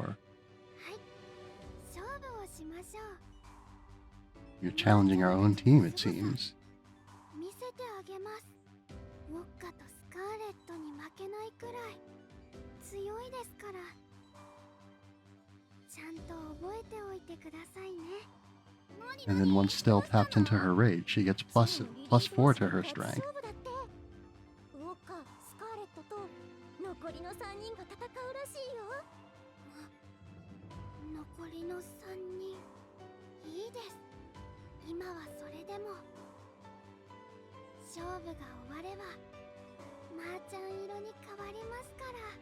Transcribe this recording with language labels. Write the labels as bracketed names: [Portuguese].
[Japanese] はい、勝負をしましょう。 [English] You're challenging our own team, it seems. [Japanese] 見せてあげます。ウォッカとスカーレットに負けないくらい強いですから。ちゃんと覚えておいてくださいね。 [English] And then once Still taps into her rage, she gets plus 4 to her strength. [Japanese] ウォッカ、スカーレットと残りの3人が戦うらしいよ。残りの3人いいです。今はそれでも。勝負が終わればマーちゃん色に変わりますから。